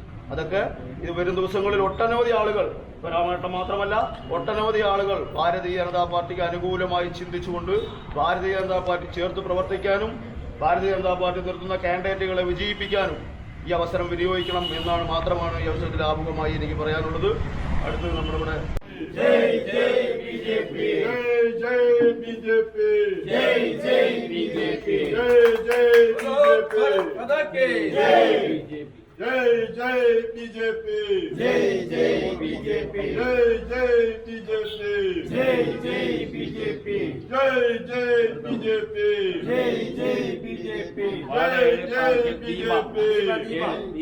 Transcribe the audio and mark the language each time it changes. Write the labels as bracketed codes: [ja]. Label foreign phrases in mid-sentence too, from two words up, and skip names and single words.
[ml] അതൊക്കെ ഇത് വരും ദിവസങ്ങളിൽ ഒട്ടനവധി ആളുകൾ, രാമേട്ടൻ മാത്രമല്ല ഒട്ടനവധി ആളുകൾ ഭാരതീയ ജനതാ പാർട്ടിക്ക് അനുകൂലമായി ചിന്തിച്ചുകൊണ്ട് ഭാരതീയ ജനതാ പാർട്ടി ചേർത്ത് പ്രവർത്തിക്കാനും ഭാരതീയ ജനതാ പാർട്ടി നിർത്തുന്ന കാൻഡിഡേറ്റുകളെ വിജയിപ്പിക്കാനും ഈ അവസരം വിനിയോഗിക്കണം എന്നാണ് മാത്രമാണ് ഈ അവസരത്തിൽ ആമുഖമായി എനിക്ക് പറയാനുള്ളത്. അടുത്ത് നമ്മുടെ [hi] जय जय बीजेपी, जय बीजेपी, जय जय बीजेपी, जय जय बीजेपी, जय बीजेपी, जय जय बीजेपी, जय जय बीजेपी, जय जय बीजेपी, जय जय बीजेपी, जय जय बीजेपी, जय जय बीजेपी, जय जय बीजेपी।